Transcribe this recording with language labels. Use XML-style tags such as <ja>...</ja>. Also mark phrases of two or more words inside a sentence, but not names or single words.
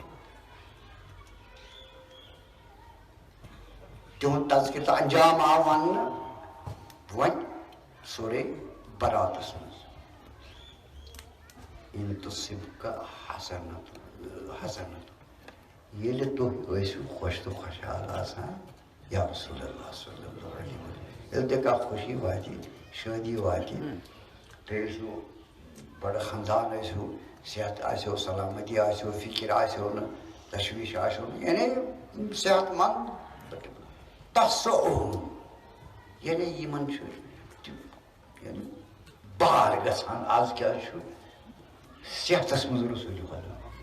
<ks>تِہُنٛد تذکرٕ تہٕ انجام آو وننہٕ وۄنۍ سورے براتس منٛز</ks> <ar>ان تصبک حسنت</ar> <ks>ییٚلہِ تُہۍ ٲسِو خۄش تہٕ خۄشحال آسان یا رسول اللہ</ks> <ar>صلی اللہ علیہ وسلم</ar> <ks>ییٚلہِ تۄہہِ کانٛہہ خوشی واتہِ شٲدی واتہِ تُہۍ ٲسِو بڑٕ خاندان ٲسِو صحت آسیو سلامتی آسیو فکر آسیو نہٕ تشویش آسیو نہٕ یعنی صحت مند تسعُہُم یعنی یِمن چھُ یعنی بار گژھان آز کیٛاہ چھُ صحتس منٛز رسوٗلِ خۄدا</ks>